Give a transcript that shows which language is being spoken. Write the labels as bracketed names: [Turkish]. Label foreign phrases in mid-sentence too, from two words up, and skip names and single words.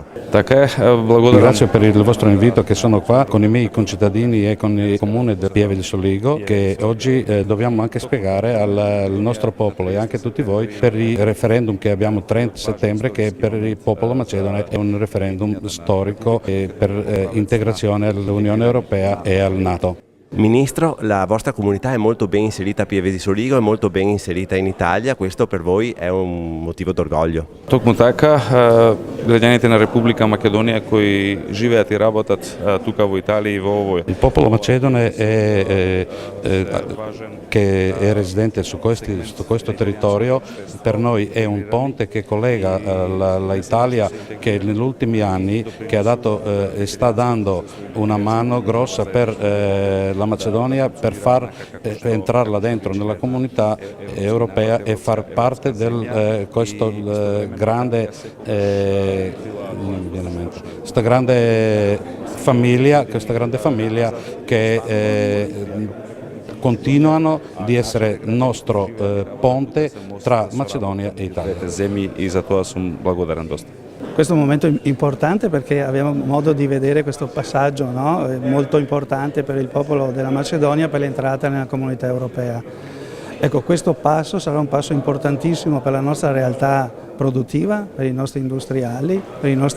[Italian] Grazie per il vostro invito, che sono qua con i miei concittadini e con il comune del Pieve di Soligo, che oggi dobbiamo anche spiegare al nostro popolo e anche a tutti voi per il referendum che abbiamo il 30 settembre, che per il popolo macedone è un referendum storico per integrazione all'Unione Europea e al NATO. Ministro, la vostra comunità è molto ben inserita a Pieve di Soligo, è molto ben inserita in Italia, questo per voi è un motivo d'orgoglio. [Macedonian] Токму така, граѓаните на Република Македонија кои живеат и работат тука во Италија и во овој. [Italian] Il popolo macedone che è residente su questo territorio per noi è un ponte che collega l'Italia, che negli ultimi anni che ha dato e sta dando una mano grossa per la Macedonia, per far entrarla dentro nella comunità europea e far parte di questa grande famiglia che continuano di essere il nostro ponte tra Macedonia e Italia. [Macedonian] Земји и за тоа сум благодарен доста. [Italian] Questo è un momento importante perché abbiamo modo di vedere questo passaggio, no? Molto importante per il popolo della Macedonia per l'entrata nella comunità europea. Ecco, questo passo sarà un passo importantissimo per la nostra realtà produttiva, per i nostri industriali, per i nostri